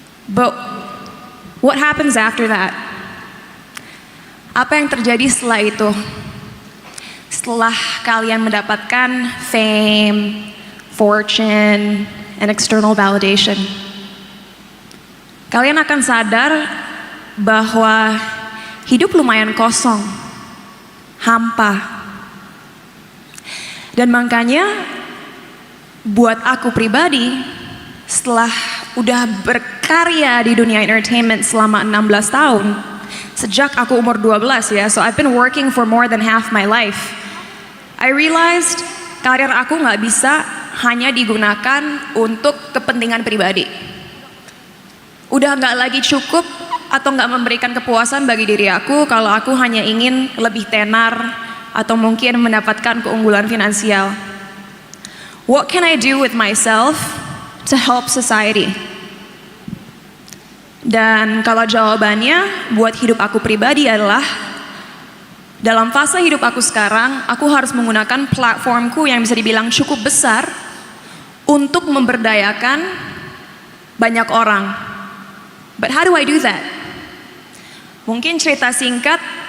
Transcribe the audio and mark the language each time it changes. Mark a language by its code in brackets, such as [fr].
[en] But what happens after that? [id] Apa yang terjadi setelah itu? Setelah kalian mendapatkan [en] fame, fortune, and external validation, [id] kalian akan sadar bahwa hidup lumayan kosong, hampa. Dan makanya buat aku pribadi, setelah udah berkarya di dunia entertainment selama 16 tahun, sejak aku umur 12 ya, [en] so I've been working for more than half my life. I realized [id] karir aku nggak bisa hanya digunakan untuk kepentingan pribadi. Udah nggak lagi cukup atau nggak memberikan kepuasan bagi diri aku kalau aku hanya ingin lebih tenar atau mungkin mendapatkan keunggulan finansial. [en] What can I do with myself to help society? [id] Dan kalau jawabannya buat hidup aku pribadi adalah, dalam fase hidup aku sekarang, aku harus menggunakan platformku yang bisa dibilang cukup besar untuk memberdayakan banyak orang. [en] But how do I do that? [id] Mungkin cerita singkat,